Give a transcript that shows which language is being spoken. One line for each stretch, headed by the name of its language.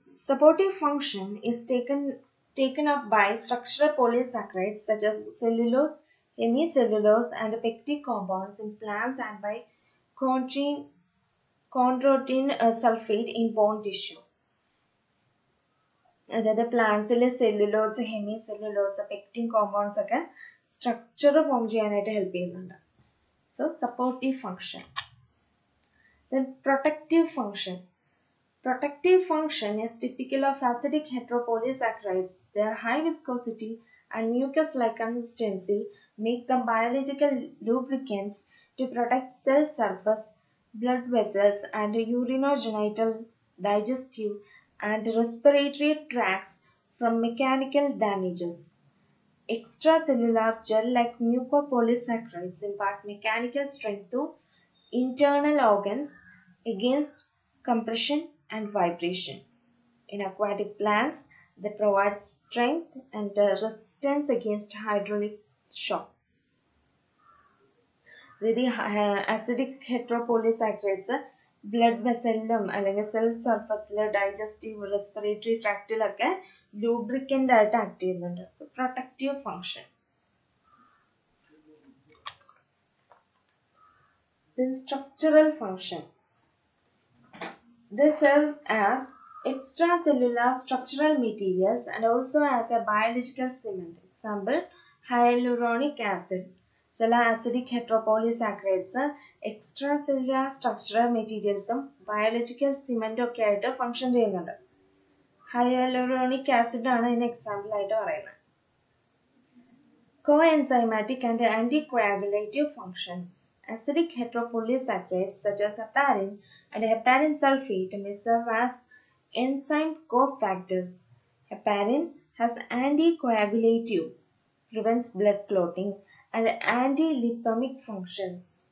English: Supportive function is taken up by structural polysaccharides such as cellulose, hemicellulose, and pectic compounds in plants and by chondroitin sulfate in bone tissue.
Malayalam: അതായത് പ്ലാന്റ്സിലെ cellulose, hemicellulose, pectin compounds ഒക്കെ structure form ചെയ്യാനായിട്ട് help ചെയ്യുന്നുണ്ട്.
English: So supportive function. Then protective function. Protective function is typical of acidic heteropolysaccharides. Their high viscosity and mucus-like consistency make them biological lubricants to protect cell surface, blood vessels, and urinogenital, digestive, and respiratory tracts from mechanical damages. Extracellular gel-like mucopolysaccharides impart mechanical strength to internal organs against compression and vibration. In aquatic plants, they provide strength and resistance against hydraulic shocks. The acidic heteropolysaccharides blood vessel
Malayalam: അല്ലെങ്കിൽ cell സർഫസിൽ digestive respiratory ട്രാക്റ്റിലൊക്കെ lubricant ആയിട്ട് act ചെയ്യുന്നുണ്ട്.
English: So protective function. Then structural function. They serve as extracellular structural materials and also as a biological cement. Example, hyaluronic acid.
Malayalam: ചില
English: acidic heteropolysaccharides extracellular structural materials
Malayalam: biological സിമെന്റും ഒക്കെ ആയിട്ട് function ചെയ്യുന്നുണ്ട്. Hyaluronic acid ആണ് ഇതിന് example ആയിട്ട് പറയുന്നത്.
English: Coenzymatic and anticoagulative functions. Acidic heteropolysaccharides such as heparin and heparin sulfate may serve as enzyme cofactors. Heparin has anticoagulative, prevents blood clotting, and anti-lipemic functions.